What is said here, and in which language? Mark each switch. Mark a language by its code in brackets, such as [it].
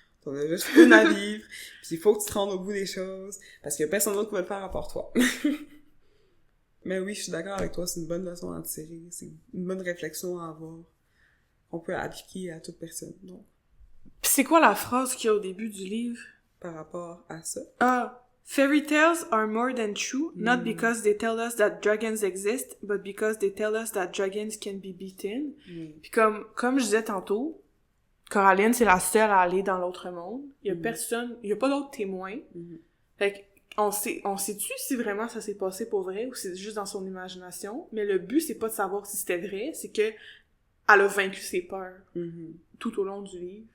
[fr] T'en as juste une à vivre, puis il faut que tu te rendes au bout des choses, parce qu'il y a personne d'autre qui va le faire à part toi. Mais oui, je suis d'accord avec toi, c'est une bonne leçon à tirer, c'est une bonne réflexion à avoir, qu'on peut appliquer à toute personne, donc. Pis c'est quoi la phrase qu'il y a au début du livre? Par rapport à ça? Ah! [en] Fairy tales are more than true, not because they tell us that dragons exist, but because they tell us that dragons can be beaten. [fr] Puis comme je disais tantôt, Coraline, c'est la seule à aller dans l'autre monde. Il y a personne, il y a pas d'autres témoins. Fait qu'on sait-tu si vraiment ça s'est passé pour vrai ou c'est juste dans son imagination. Mais le but, c'est pas de savoir si c'était vrai, c'est que elle a vaincu ses peurs tout au long du livre.